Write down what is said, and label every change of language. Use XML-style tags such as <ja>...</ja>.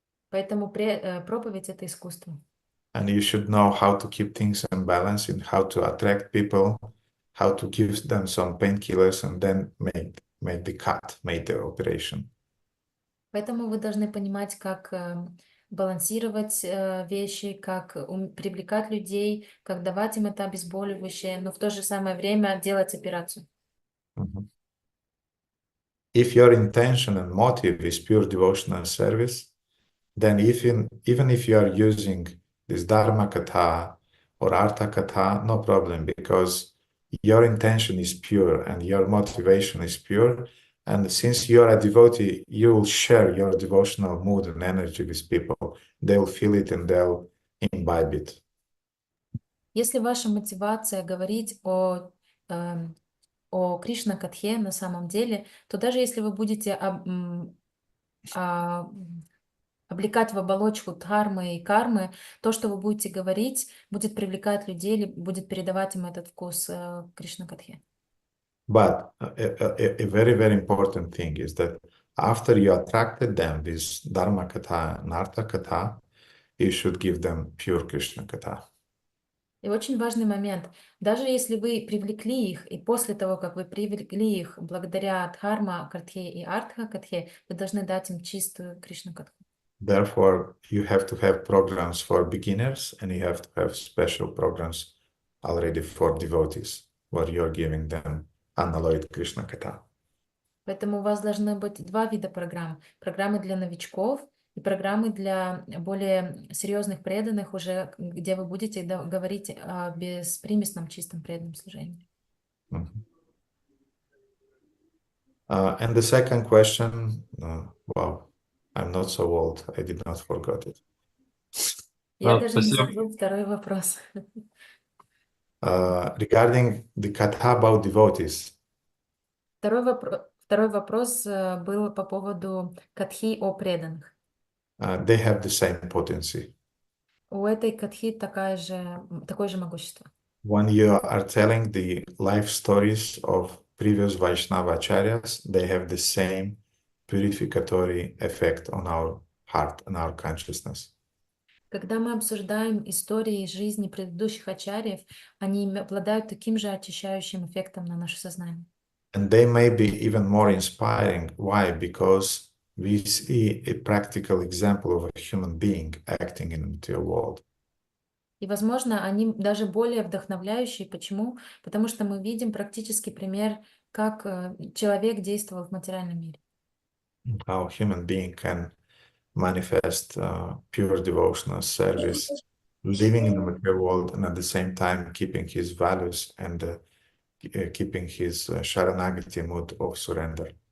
<ru>Поэтому проповедь — это искусство.</ru> <en>And you should know how to keep things in balance, and how to attract people, how to give them some painkillers, and then make the cut, make the operation.</en> <ru>Поэтому вы должны понимать, как балансировать вещи, как привлекать людей, как давать им это обезболивающее, но в то же самое время делать операцию.</ru> <en>If your intention and motive is pure devotional service, then even if you are using this Dharma Katha or Artha Katha, no problem, because your intention is pure and your motivation is pure. And since you are a devotee, you will share your devotional mood and energy with people. They'll feel it and they'll imbibe it.</en> <ru>Если ваша мотивация говорить о Кришна-катхе на самом деле, то даже если вы будете облекать в оболочку дхармы и кармы, то, что вы будете говорить, будет привлекать людей или будет передавать им этот вкус Кришна-катхе.</ru> <en>But a very, very important thing is that after you attracted them with Dharma Katha and Artha Katha, you should give them pure Krishna Katha.</en> <ru>И очень важный момент, даже если вы привлекли их, и после того, как вы привлекли их благодаря Дхарма Катхе и Артха Катхе, вы должны дать им чистую Кришна Катху.</ru> <en>Therefore, you have to have programs for beginners and you have to have special programs already for devotees, where you're giving them unalloyed Krishna Katha.</en> <ru>Поэтому у вас должны быть два вида программ. Программы для новичков и программы для более серьезных преданных, уже где вы будете говорить о беспримесном чистом преданном служении.</ru> <en>And the second question, wow, I'm not so old, I did not forget it.</en> <ru>Я даже не забыл второй вопрос.</ru> <en>Regarding the katha about devotees.</en> <ru>Второй вопрос был по поводу катхи о преданных.</ru> <en>They have the same potency.</en> <ru>У этой катхи такое же могущество.</ru> <en>When you are telling the life stories of previous Vaishnava acharyas, they have the same purificatory effect on our heart and our consciousness.</en> <ru>Когда мы обсуждаем истории жизни предыдущих ачарьев, они обладают таким же очищающим эффектом на наше сознание.</ru> <en>And they may be even more inspiring. Why? Because we see a practical example of a human being acting in the material world.</en> <ru>И, возможно, они даже более вдохновляющие. Почему? Потому что мы видим практический пример, как человек действовал в материальном мире.</ru> <en>How a human being can manifest pure devotional service, living in the material world and at the same time keeping his values and keeping his sharanagati mood of surrender.</en>